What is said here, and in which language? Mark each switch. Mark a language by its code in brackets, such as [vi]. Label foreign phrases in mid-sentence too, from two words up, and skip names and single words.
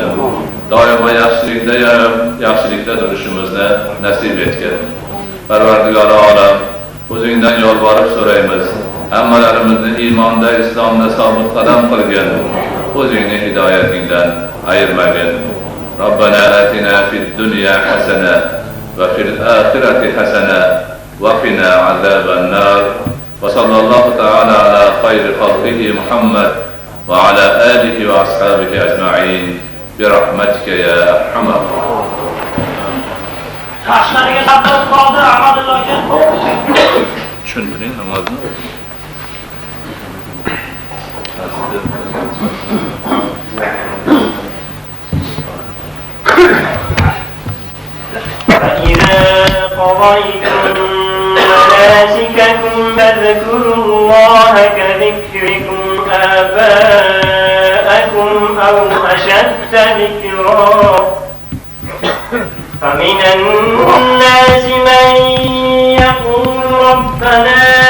[uz] Doimo yaxshilikda turishimizni nasib etgin. Parvardigor olam, o'zingdan yolvorib so'raymiz. Hammalarimizni iymonda, islomda sobit qadam qilgin. O'zingni hidoyatingdan ayirmagin. [ar] ربنا آتنا في الدنيا حسنة وفي الآخرة حسنة وقنا عذاب النار. وصلى الله تعالى على خير خلقه محمد وعلى آله وأصحابه أجمعين. برحمتك يا أرحم. [uz] Taşlarga saqlab qoldi Ahmadulla aka. Tushundiring namozni? [ar] فإذا قضيتم مناسككم فاذكروا الله كذكركم آباءكم أو أشد ذكرا فمن الناس من يقول ربنا